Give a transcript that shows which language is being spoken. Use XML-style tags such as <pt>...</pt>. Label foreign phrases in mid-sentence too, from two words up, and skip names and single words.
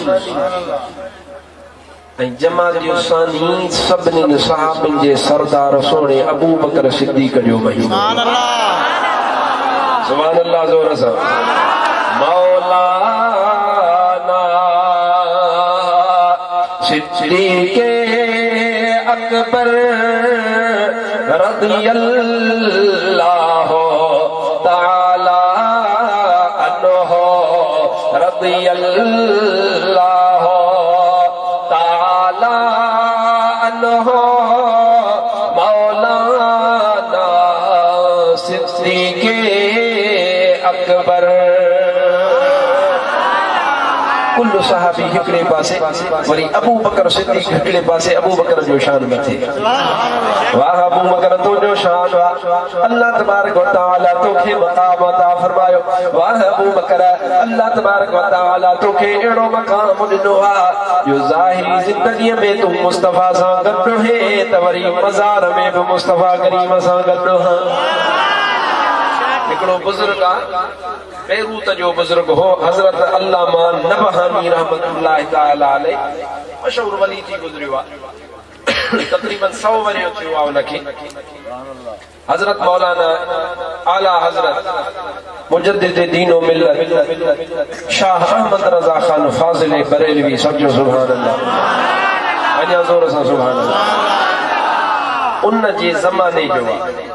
<sd>ऐं जमादी उसानी सभिनी सहाबनि जे सरदार सोणे अबू बकर सिद्दीक़ जो महीनो</sd> <ar>سبحان الله</ar> <sd>ज़ोर सां मौलाना सिद्दीक़ अकबर</sd> <ar>رضي الله تعالى رضي الله تعالى عنه</ar> <sd>मौलाना सिद्दीक़ अकबर</sd> <ar>كل صحابي</ar> <sd>हिकिड़े पासे वरी अबू बकर सिद्दीक़ हिकिड़े पासे अबू बकर जो शान मथे वाह अबू बकर तुंहिंजो शान</sd> <ar>الله تبارك وتعالى</ar> <sd>तोखे मक़ाम अता फरमायो वाह अबू बकर</sd> <ar>الله تبارك وتعالى</ar> <sd>तोखे अहिड़ो मक़ाम ॾिनो आहे जो ज़ाहिरी ज़िंदगीअ में तूं मुस्तफ़ा सां गॾु हे त वरी मज़ार में बि मुस्तफ़ा करीम सां गॾु हिकिड़ो बुज़ुर्ग आहे बेरूत जो बुजुर्ग हो हजरत अल्लामा नबहानी</sd> <ar>رحمة الله تعالى عليه</ar> <sd>मशहूर वली थी गुज़रियो आहे तक़रीबन 100 वरियो थियो आहे उनखे हजरत मौलाना आला हजरत मुजद्दिद दीन व मिल्लत शाह अहमद रज़ा खान फाज़िल बरेलवी समझो</sd> <ar>سبحان الله</ar> <sd>अञा ज़ोर सां</sd> <ar>سبحان الله</ar> <sd>उन जे ज़माने जो आहे।</sd>